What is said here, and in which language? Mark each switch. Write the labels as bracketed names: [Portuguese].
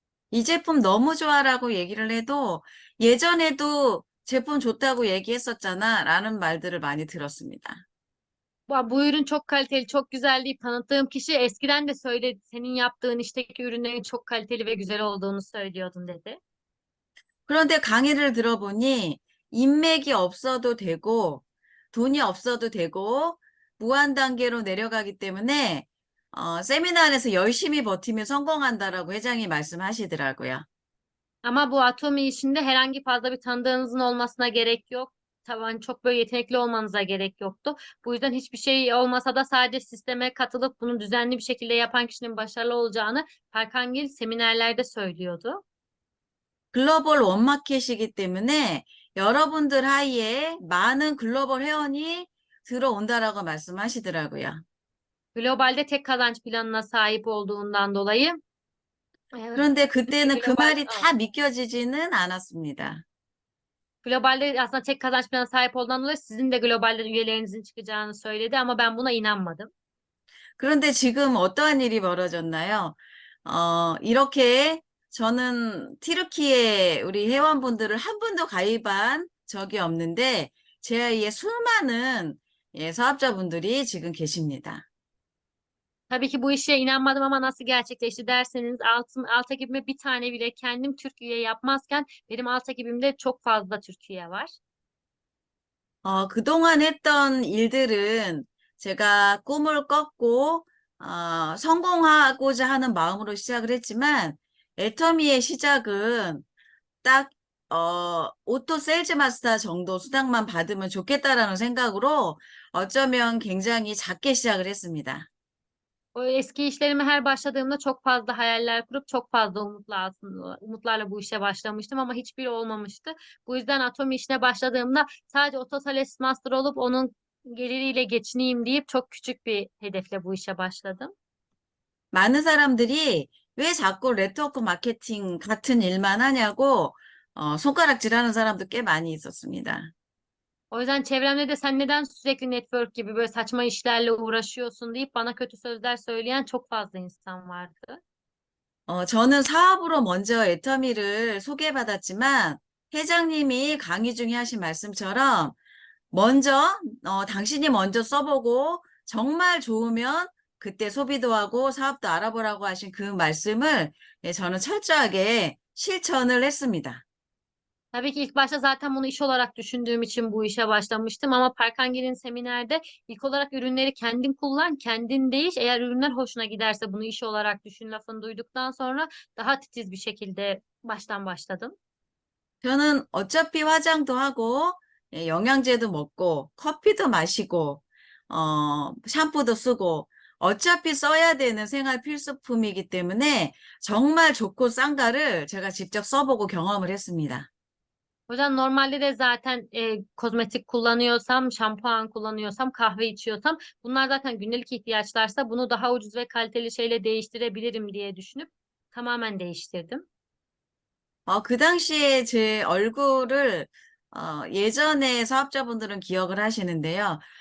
[Korean] 이 제품 너무 좋아라고 얘기를 해도 예전에도 제품 좋다고 얘기했었잖아 라는 말들을 많이 들었습니다. [Turkish] Bu ürün çok kaliteli, çok güzel deyip tanıttığım kişi eskiden de söyledi. Senin yaptığın işteki ürünlerin çok kaliteli ve güzel olduğunu söylüyordun dedi. [Korean] 그런데 강의를 들어보니 인맥이 없어도 되고 돈이 없어도 되고 무한 단계로 내려가기 때문에 세미나 안에서 열심히 버티면 성공한다라고 회장이 말씀하시더라고요. [Turkish] Ama bu Atomi işinde herhangi fazla bir tanıdığınızın olmasına gerek yok. Tabii çok böyle yetenekli olmanıza gerek yoktu. Bu yüzden hiçbir şey olmasa da sadece sisteme katılıp bunu düzenli bir şekilde yapan kişinin başarılı olacağını Parkangil seminerlerde söylüyordu. [Korean] 글로벌 원마켓이기 때문에 여러분들 하이에 많은 글로벌 회원이 들어온다라고 말씀하시더라고요. [Turkish] Globalde tek kazanç planına sahip olduğundan dolayı [Korean] 그런데 [Turkish] sizin de [Korean] 그때는 그 [Turkish] global [Korean] 말이 다 믿겨지지는 않았습니다. [Turkish] globalde aslında tek kazanç planına sahip olduğundan dolayı sizin de globalde üyelerinizin çıkacağını söyledi ama ben buna inanmadım. [Korean] 그런데 지금 어떠한 일이 벌어졌나요? 이렇게 저는 티르키에 우리 회원분들을 한 분도 가입한 적이 없는데 제 아이의 수많은 사업자분들이 지금 계십니다. [Turkish] Tabii ki bu işe inanmadım ama nasıl gerçekleşti derseniz alt ekibime bir tane bile kendim Türk üye yapmazken benim alt ekibimde çok fazla Türk üye var. [Korean] 그동안 했던 일들은 제가 꿈을 꿨고, 성공하고자 하는 마음으로 시작을 했지만, 애터미의 시작은 딱, 오토 세일즈 마스터 정도 수당만 받으면 좋겠다라는 생각으로 어쩌면 굉장히 작게 시작을 했습니다. [Turkish] O eski işlerime her başladığımda çok fazla hayaller kurup çok fazla umutlarla bu işe başlamıştım ama hiçbiri olmamıştı. Bu yüzden Atomi işine başladığımda sadece Otosales Master olup onun geliriyle geçineyim deyip çok küçük bir hedefle bu işe başladım. [Korean] 많은 사람들이 왜 자꾸 네트워크 마케팅 같은 일만 하냐고, 손가락질하는 사람도 꽤 많이 있었습니다. [Turkish] O yüzden çevremde de sen neden sürekli network gibi böyle saçma işlerle uğraşıyorsun deyip bana kötü sözler söyleyen çok fazla insan vardı. [Korean] 저는 사업으로 먼저 애터미를 소개받았지만 회장님이 강의 중에 하신 말씀처럼 먼저 당신이 먼저 써보고 정말 좋으면 그때 소비도 하고 사업도 알아보라고 하신 그 말씀을 저는 철저하게 실천을 했습니다. [Turkish] Tabii ki ilk başta zaten bunu iş olarak düşündüğüm için bu işe başlamıştım ama Parkangil'in seminerde ilk olarak ürünleri kendin kullan, kendin değiş. Eğer ürünler hoşuna giderse bunu iş olarak düşün lafını duyduktan sonra daha titiz bir şekilde baştan başladım. [Korean] 저는 어차피 화장도 하고 영양제도 먹고 커피도 마시고 샴푸도 쓰고 어차피 써야 되는 생활 필수품이기 때문에 정말 좋고 싼 거를 제가 직접 써보고 경험을 했습니다. [Turkish] O yüzden normalde de zaten kozmetik kullanıyorsam, şampuan kullanıyorsam, kahve içiyorsam bunlar zaten günlük ihtiyaçlarsa bunu daha ucuz ve kaliteli şeyle değiştirebilirim diye düşünüp tamamen değiştirdim. [Korean] 그 당시에 제 얼굴을 예전에 사업자분들은 기억을 하시는데요.